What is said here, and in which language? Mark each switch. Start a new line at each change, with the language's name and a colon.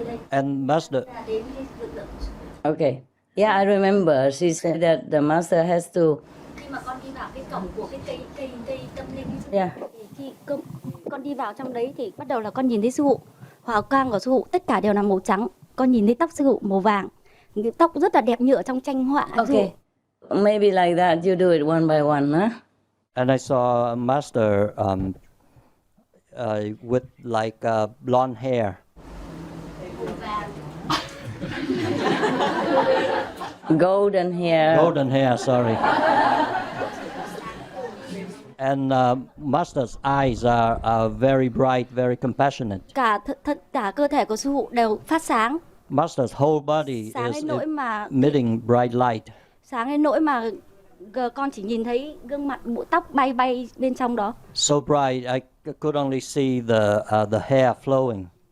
English: And Master. Okay. Yeah, I remember. She said that the Master has to. Yeah.
Vietnamese: Khi con đi vào trong đấy thì bắt đầu là con nhìn thấy sư phụ, hào quang của sư phụ tất cả đều là màu trắng. Con nhìn thấy tóc sư phụ màu vàng, tóc rất là đẹp như ở trong tranh họa.
English: Okay. Maybe like that. You do it one by one, huh? And I saw a Master with like blonde hair. Golden hair. Golden hair, sorry. And Master's eyes are very bright, very compassionate.
Vietnamese: Cả cơ thể của sư phụ đều phát sáng.
English: Master's whole body
Vietnamese: Sáng
English: is
Vietnamese: đến nỗi mà
English: emitting bright light.
Vietnamese: Sáng đến nỗi mà con chỉ nhìn thấy gương mặt, bộ tóc bay bên trong đó.
English: So bright, I could only see the hair flowing.